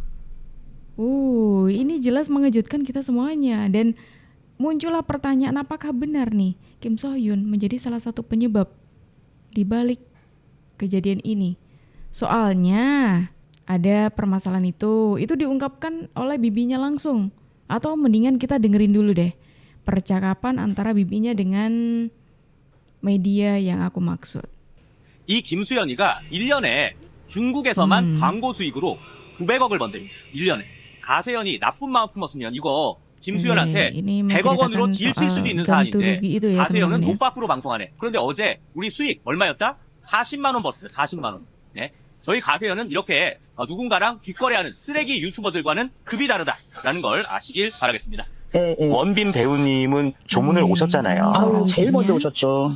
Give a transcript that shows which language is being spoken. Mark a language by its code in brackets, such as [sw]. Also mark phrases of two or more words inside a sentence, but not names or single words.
[id] Ini jelas mengejutkan kita semuanya, dan muncullah pertanyaan apakah benar nih Kim So Hyun menjadi salah satu penyebab di balik kejadian ini. Soalnya ada permasalahan itu diungkapkan oleh bibinya langsung, atau mendingan kita dengerin dulu deh percakapan antara bibinya dengan media yang aku maksud. [ko] 이 김수현이가 1년에 중국에서만 광고 수익으로 900억을 번대. 1년에. 가세현이 나쁜 마음 품었으면 이거 김수현한테 네, 100억 원으로 [id] menceritakan [ko] 딜칠 수도 있는 [id] soal [ko] 사안인데 [id] ganti rugi itu ya, [ko] 가세현은 [id] teman-teman ya. [ko] 돈 밖으로 방송하네. 그런데 어제 우리 수익 얼마였다? 40만 원 벌었어요. 40만 원. 네. 저희 가세현은 이렇게 누군가랑 뒷거래하는 쓰레기 유튜버들과는 급이 다르다라는 걸 아시길 바라겠습니다. 예, 예. 원빈 배우님은 조문을 오셨잖아요. 아우, 제일 먼저 오셨죠.